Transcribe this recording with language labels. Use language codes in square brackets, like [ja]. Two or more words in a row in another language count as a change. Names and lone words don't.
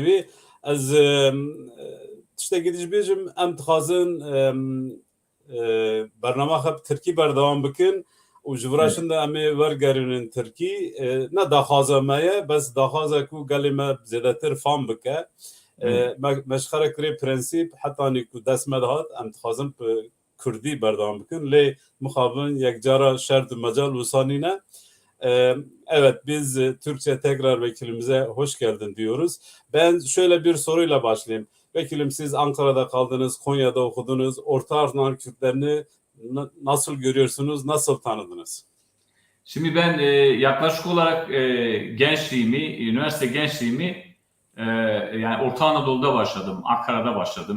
[ku] Ez tiştekî dibêjim em dixwazin bernama xwe bi Tirkî berdewam bikin û ji vira şin de em ê wergerînin Tirkî ne daxwaza me ye bes daxwaza ku gelê me zêdetir fam bike meşxere kirê prensîp hetanî ku dest me dihat em dixwazin bi Kurdî berdewam bikin lê mixabin yekcara şer di mecal wîsanîne. [tr] Evet, biz Türkçe tekrar vekilimize hoş geldin diyoruz. Ben şöyle bir soruyla başlayayım. Vekilim siz Ankara'da kaldınız, Konya'da okudunuz. Orta Ardahan Kürtlerini nasıl görüyorsunuz, nasıl tanıdınız? Şimdi ben yaklaşık olarak gençliğimi, üniversite gençliğimi yani Orta Anadolu'da başladım, Ankara'da başladım.